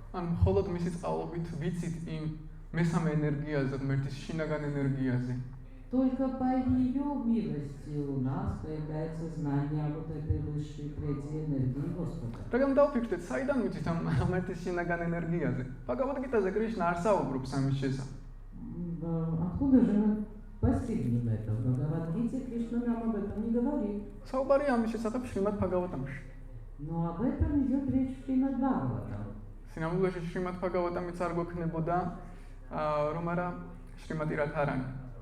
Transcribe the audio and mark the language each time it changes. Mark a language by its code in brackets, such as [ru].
[ka] ან მხოლოდ მისი წყალობით ვიცით იმ მესამე ენერგიაზე, ღმერთის შინაგან ენერგიაზე. [ru] Только по ее милости у нас появляется знание вот этой высшей третьей энергии Господа. [ka] რადგან დავფიქრდეთ, საიდან ვიცით ამ ღმერთის შინაგან ენერგიაზე? ბჰაგავად-გიტაზე კრიშნა არ საუბრობს ამის შესახებ. [ru] Откуда же мы постигнем это? В Бхагавад-гите Кришна нам об этом не говорит. [ka] საუბარია ამის შესახებ შრიმად ბჰაგავატამში. [ru] Но об этом идет речь в Шримад Бхагаватам. [ka] სინამდვილეში შრიმად ბჰაგავატამიც არ გვექნებოდა რომ არა შრიმატი რათარანი.